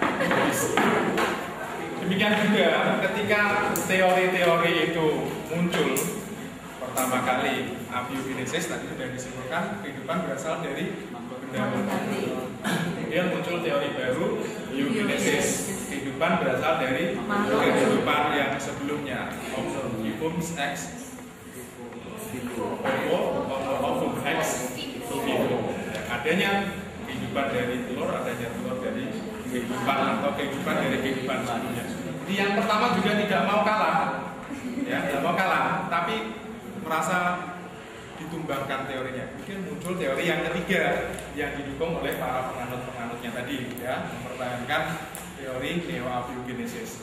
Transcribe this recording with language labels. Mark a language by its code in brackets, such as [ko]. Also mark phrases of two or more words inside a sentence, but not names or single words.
[id] Demikian juga ketika teori-teori itu muncul pertama kali, abiogenesis tadi sudah disimpulkan kehidupan berasal dari benda. Kemudian muncul teori baru, eugenesis, kehidupan berasal dari kehidupan yang sebelumnya, [la] Homo ex ovo ex vivo. [id] Adanya kehidupan dari telur, adanya telur dari kehidupan atau kehidupan dari kehidupan sebelumnya. Jadi yang pertama juga tidak mau kalah, ya tidak mau kalah, tapi merasa ditumbangkan teorinya. Mungkin muncul teori yang ketiga yang didukung oleh para penganut-penganutnya tadi, ya, mempertahankan teori neo-abiogenesis.